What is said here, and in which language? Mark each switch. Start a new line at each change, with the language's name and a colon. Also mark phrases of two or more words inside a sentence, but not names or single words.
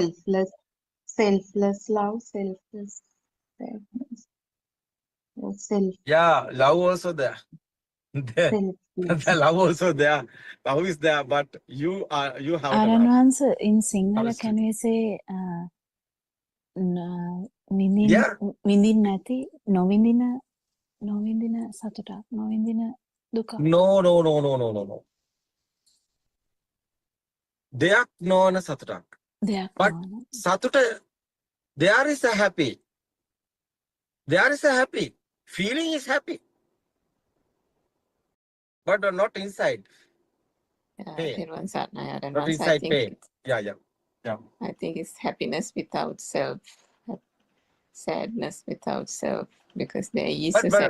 English: selfless love, selfless sadness, or Yeah, love also there. The love also there. Love is there, but you haven't a love. answer in How Sinhala, is can we say Yeah.
Sinhala: විඳින්න නැති නොවිඳින සතුටක් නොවිඳින Dukkha. No. දෙයක් නොආන සතුටක්. Deyak
English: But
Sinhala: noana.
English: satuta, there is a happy. There is a happy. Feeling is happy. But not inside pain. Everyone's at and Not once I inside think pain. Yeah. I think it's happiness without self, sadness without self, because there is a sadness.